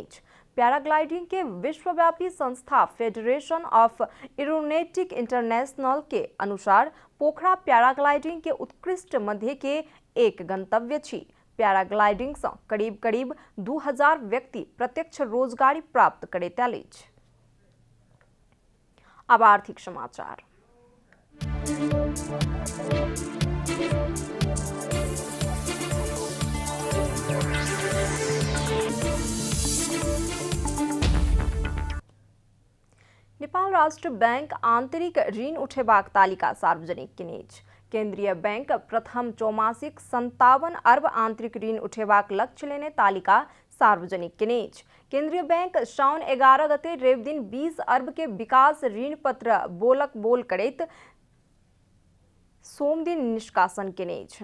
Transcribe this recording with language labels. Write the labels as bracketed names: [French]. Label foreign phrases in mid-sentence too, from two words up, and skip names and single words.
[Maithili] पैराग्लाइडिंग के विश्वव्यापी संस्था फेडरेशन ऑफ एरोनॉटिक इंटरनेशनल के अनुसार पोखरा पैराग्लाइडिंग के उत्कृष्ट मध्य के एक गंतव्य छी। पैराग्लाइडिंग से करीब करीब 2000 व्यक्ति प्रत्यक्ष रोजगारी प्राप्त करैत अछि। अब आर्थिक समाचार। नेपाल राष्ट्र बैंक आंतरिक ऋण उठेबाक तालिका सार्वजनिक केने अछि। केंद्रीय बैंक प्रथम चौमासिक 57 अरब आंतरिक ऋण उठेबाक लक्ष्य लेने तालिका सार्वजनिक केने अछि। केंद्रीय बैंक साउन 11 गते रवि दिन 20 अरब के विकास ऋण पत्र बोल करैत सोम दिन निष्कासन केने अछि।